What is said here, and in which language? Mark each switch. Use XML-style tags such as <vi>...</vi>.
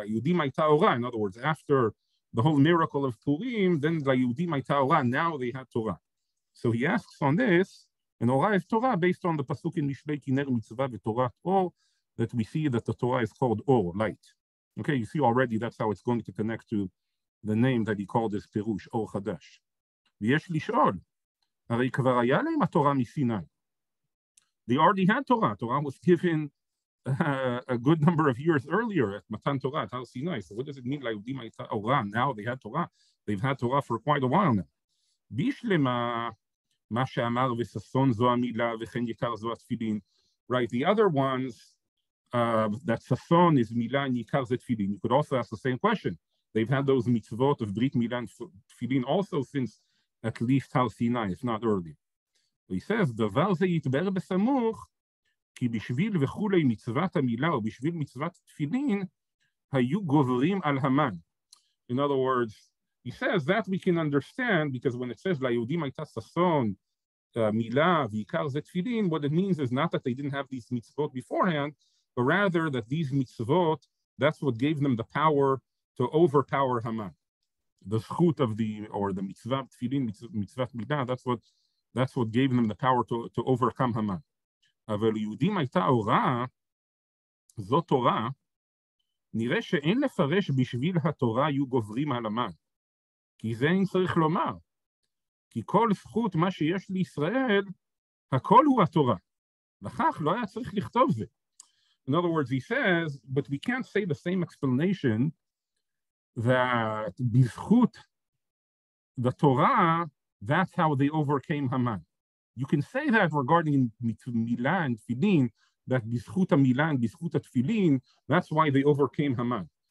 <he>ליהודים הייתה אורה,</he> <en>in other words, after the whole miracle of Purim, then ליהודים הייתה אורה, now they had Torah. So he asks on this, and Orah is Torah based on the pasuk in Mishlei</en> <he>Ki ner mitzvah v'Torah Or,</he> <en>that we see that the Torah is called Or, light. Okay, you see already that's how it's going to connect to the name that he called his Perush, Or Chadash.</en> <he>ויש לשאול, הרי כבר היה להם התורה מסיני.</he> <en>They already had Torah. Torah was given a good number of years earlier at Matan Torah, at Har Sinai. So what does it mean,</en> <he>ליהודים הייתה אורה?</he> <en>Now they had Torah. They've had Torah for quite a while now.</en> <he>בישלמה מה שאמר וששון זו המילה וכן יקר זו התפילין.</he> <en>Right, the other ones, that Sasson is Milah and Yikar Zet Tefillin. You could also ask the same question. They've had those mitzvot of Brit Milah and Tefillin also since at least Har Sinai, if not earlier. He says,</en> <he>דבר זה יתברר בסמוך, כי בשביל וכולי מצוות המילה ובשביל מצוות תפילין, היו גוברים על המן.</he> <en>In other words, he says that we can understand because when it says</en> <he>ליהודים הייתה ששון, מילה ויקר זה תפילין,</he> <en>what it means is not that they didn't have these mitzvot beforehand, but rather that these mitzvot, that's what gave them the power to overpower Haman. The zchut of the mitzvah tefillin, mitzvah milah, that's what gave them the power to overcome Haman.</en> <he>אבל ליהודים הייתה אורה, זו תורה, נראה שאין לפרש בשביל התורה היו גוברים על המן. כי זה אין צריך לומר. כי כל זכות מה שיש לישראל, הכל הוא התורה. לכך לא היה צריך לכתוב זה.</he> <en>In other words, he says, but we can't say the same explanation that bizchut, the Torah, that's how they overcame Haman. You can say that regarding Milah and Tfilin, that bizchut Milah and bizchut Tfilin, that's why they overcame Haman.</en>